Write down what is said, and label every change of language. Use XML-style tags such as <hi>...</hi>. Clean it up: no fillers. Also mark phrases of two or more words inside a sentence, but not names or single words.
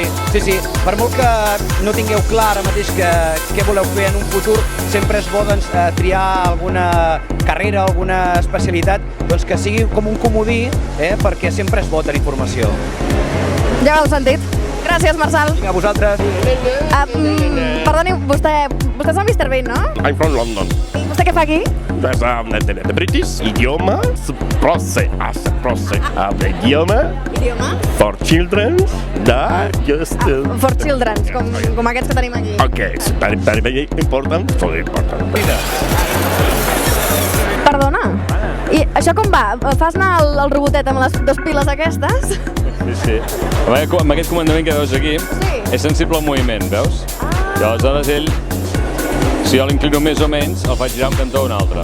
<ca>Per molt que no tingueu clar ara mateix què voleu fer en un futur, sempre és bo doncs, triar alguna carrera, alguna especialitat, doncs que sigui com un comodí, perquè sempre és bo tenir formació. Ja ho heu sentit. Gràcies, Marçal. Vinga, a vosaltres. Perdoni, vostè és el Mr. Bean, no?</ca> <en>I'm from London.</en> <ca>I vostè què fa aquí?</ca> <en>There's the British idioma process the idioma for children that just For children,</en> <ca>com aquests que tenim aquí.</ca> <en>okay, it's very important, so important.</en> <ca>Perdona, i això com va? Fas anar el robotet amb les dues piles aquestes? Sí. Amb aquest comandament que veus aquí, és sensible al moviment, veus? I aleshores ell, si jo l'inclino més o menys, el faig girar un cantó o un altre.</ca>